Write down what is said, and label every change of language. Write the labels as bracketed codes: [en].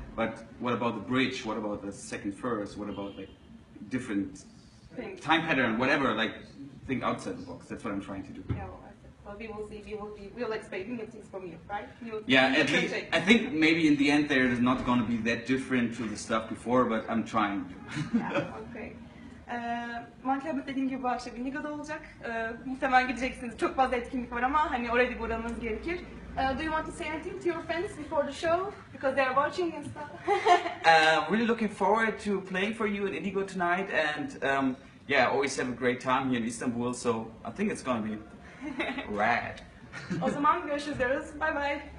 [en] But what about the bridge? What about the second verse? What about like different time pattern? Whatever. Like think outside the box. That's what I'm trying to do. Yeah, well, we will see. We'll expect new things from you, right? At least I think maybe in the end there is not going to be that different to the stuff before, but I'm trying to. Yeah, okay. [tr] Wankelmut dediğim gibi bu akşam İndigo'da olacak. Muhtemelen gideceksiniz. Çok fazla etkinlik var ama hani oraya bir uğramanız gerekir. [en] Do you want to say anything to your friends before the show? Because they are watching and stuff. Really looking forward to playing for you in Indigo tonight, and I always have a great time here in Istanbul, so I think it's going to be rad. [tr] O zaman görüşürüz diyoruz. Bye bye.